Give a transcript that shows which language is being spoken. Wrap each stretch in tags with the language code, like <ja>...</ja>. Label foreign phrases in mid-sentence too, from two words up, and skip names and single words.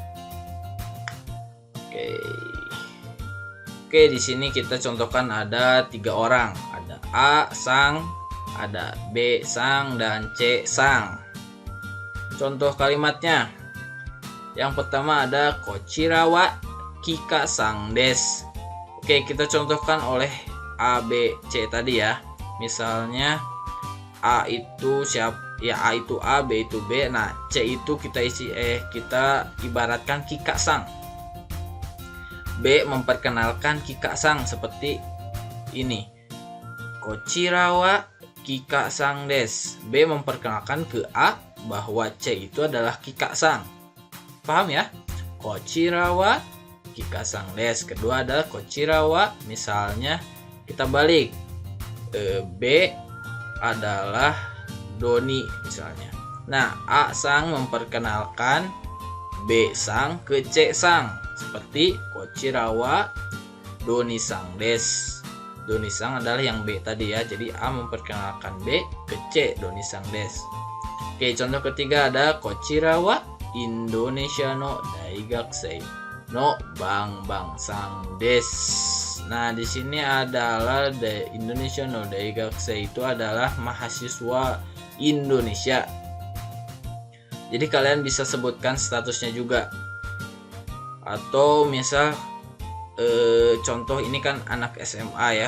<id>Oke, di sini kita contohkan ada 3 orang, ada A sang, ada B sang, dan C sang. Contoh kalimatnya, yang pertama ada</id> <ja>こちらはキカさんです.</ja> <id>Oke, kita contohkan oleh A, B, C tadi ya. Misalnya A itu A itu A, B itu B. Nah, C itu kita ibaratkan kika sang. B memperkenalkan kika sang seperti ini.</id> <ja>こちらはキカさんです.</ja> <id>B memperkenalkan ke A bahwa C itu adalah kika sang. Paham ya?</id> <ja>こちらはキカさんです.</ja> <id>Kedua adalah</id> <ja>こちらは,</ja> <id>misalnya kita balik. B adalah Doni misalnya. Nah, A sang memperkenalkan B sang ke C sang seperti</id> <ja>こちらはドニさんです.</ja> <id>Doni sang adalah yang B tadi ya. Jadi A memperkenalkan B ke C,</id> <ja>ドニさんです.</ja> <id>Oke, contoh ketiga ada</id> <ja>こちらはインドネシアの大学生のバンさんです.</ja> <id>Nah, di sini adalah</id> <ja>インドネシアの大学生</ja> <id>itu adalah mahasiswa Indonesia. Jadi kalian bisa sebutkan statusnya juga. Atau misal contoh ini kan anak SMA ya.</id>